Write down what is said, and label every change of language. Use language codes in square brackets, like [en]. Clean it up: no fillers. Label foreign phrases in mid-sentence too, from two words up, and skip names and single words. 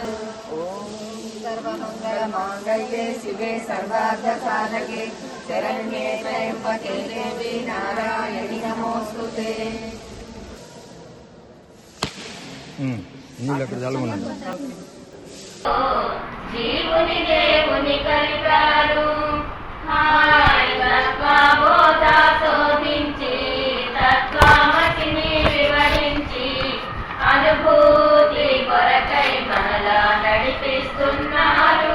[sa] ॐ सर्वमङ्गलमाङ्गल्ये शिवे सर्वार्थसाधके शरण्ये त्र्यम्बके देवी नारायणि नमोऽस्तुते। [te] జీవుని దేవుని కలిపారు హాయ్ తత్వబోధ శోధించి తత్వమతిని వివరించి అనుభూతి కొరకై మనలా నడిపిస్తున్నారు.